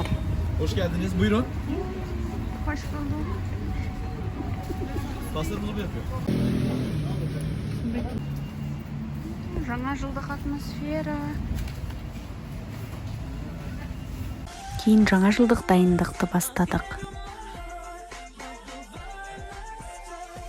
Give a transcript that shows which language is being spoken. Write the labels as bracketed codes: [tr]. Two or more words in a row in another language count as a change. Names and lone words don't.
[tr] Hoş geldiniz. Buyurun. Hoş bulduk. Pastırmalı mı yapıyor? [kk] Жаңа жылдық атмосфера. Кейін жаңа жылдық дайындықты бастадық.